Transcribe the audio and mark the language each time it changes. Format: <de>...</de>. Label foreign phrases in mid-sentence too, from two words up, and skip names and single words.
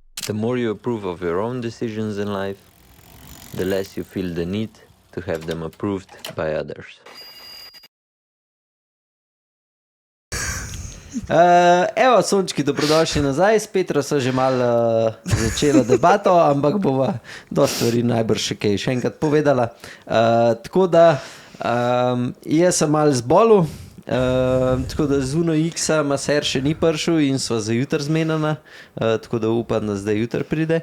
<en>The more you approve of your own decisions in life, the less you feel the need to have them approved by others.</en> <sl>Evo, sončki, dobrodošli nazaj. S Petro so že malo začela debato, ampak bova dosti stvari najbrž še enkrat povedala. Tako da jaz sem malo zbolel, tako da z Uno X-a maser še ni prišel in sva za jutr zmenjena, tako da upam, da zdaj jutr pride.</sl>